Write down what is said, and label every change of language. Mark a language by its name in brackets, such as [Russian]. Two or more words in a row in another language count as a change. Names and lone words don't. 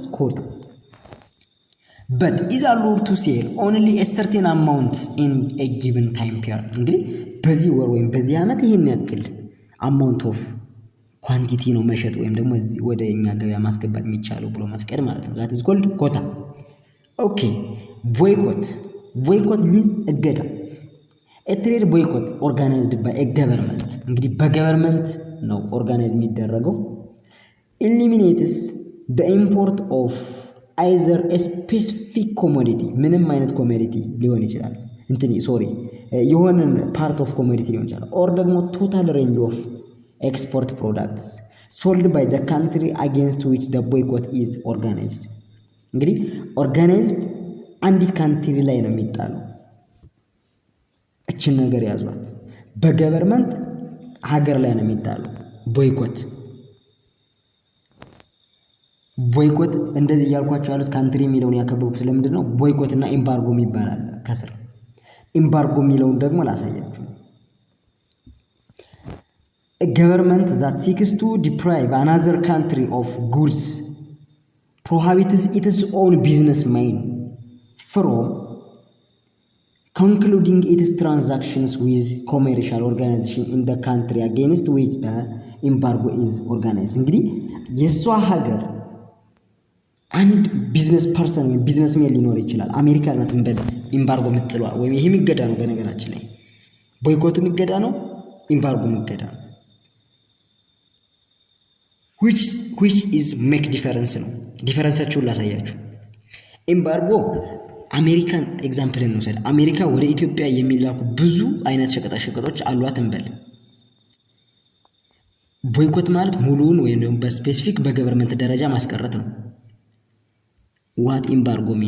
[English] quota but is allowed to sell only a certain amount in a given time period። [Amharic] እንግዲህ በዚህ ወር ወይም በዚህ ዓመት ይሄን ያክል [English] amount of quantity [Amharic] ነው መሸጥ ወይም ደግሞ ወደ እኛ ገበያ ማስገባት የሚቻለው ብሎ መፍቀድ ማለት ነው። [English] that is called quota። okay boycott means [Amharic] እገዳ። [English] a trade boycott organized by a government [Amharic] እንግዲህ በገቨርንመንት ነው ኦርጋናይዝ የሚደረገው [English] eliminates the import of either a specific commodity ምንም [Amharic] አይነት ኮሞዲቲ ሊሆን ይችላል የሆነ [English] part of commodity [Amharic] ሊሆን ይችላል or ደግሞ [English] total range of export products sold by the country against which the boycott is organized። [Amharic] እንግዲህ organized አንዲት ካንትሪ ላይ ነው የሚጣለው። እቺን ነገር ያዟት። በገቨርንመንት ሀገር ላይ ነው የሚጣለው ቦይኮት እንደዚህ ያልኳቸው ያሉት ካንትሪ የሚለውን ያከበቡት ለምንድን ነው? ቦይኮት እና ኤምባርጎ ይባላል ከስር። ኤምባርጎ የሚለውን ደግሞ ላሳያችሁ። [English] a government that seeks to deprive another country of goods prohibits its own businessmen from concluding its transactions with commercial organization in the country against which the embargo is organized። [Amharic] እንግዲህ የሷ ሀገር አንድ [English] business person [Amharic] ወይ ቢዝነስሜን ሊኖር ይችላል። አሜሪካ ናት እንበል ኤምባርጎ የምትጥለው ወይም ይሄ የሚገዳ ነው። በነገራችን ላይ ቦይኮት የሚገዳ ነው፣ ኤምባርጎ የሚገዳ ነው። [English] which is make difference [Amharic] ነው። ዲፈረንሳቸውን ላሳያችሁ። ኤምባርጎ [English] American example [Amharic] እንውሰድ። አሜሪካ ወደ ኢትዮጵያ የሚላኩ ብዙ አይነት ሸቀጣሸቀጦች አሏት እንበል። ቦይኮት ማለት ሙሉውን ወይም ደግሞ በስፔሲፊክ በገቨርንመንት ደረጃ ማስቀረት ነው። [English] what embargo mean